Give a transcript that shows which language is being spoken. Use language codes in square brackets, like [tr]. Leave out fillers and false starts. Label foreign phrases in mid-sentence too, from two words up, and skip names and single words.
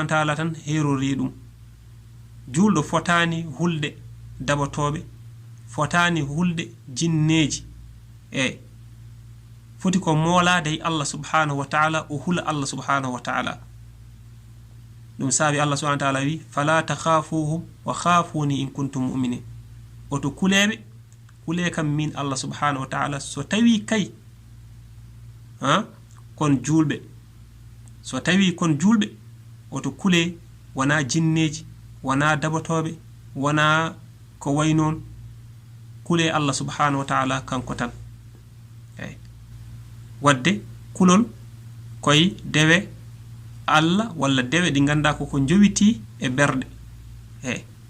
[ar] وتعالى [ff] tan herori ɗum julɗo fotani hulde daɓatoɓe fotani hulde jinneji eyi foti ko moolade e [ar] الله سبحانه وتعالى [ff] o hula [ar] الله سبحانه وتعالى [ff] ɗum saabi [ar] الله سبحانه وتعالى [ff] wi [ar] فلا تخافوهم وخافون إن كنتم مؤمنين [ff] oto kuleɓe kule kam min [ar] الله سبحانه وتعالى [ff] so tawi kay kon julɓe so tawi kon julɓe oto kule wona jinneji wona daɓatoɓe wona ko way noon kule [ar] الله سبحانه وتعالى [ff] kanko tan eyi wadde kulol koye dewe Allah walla dewe ɗi ganda koko jowiti e berɗe eyi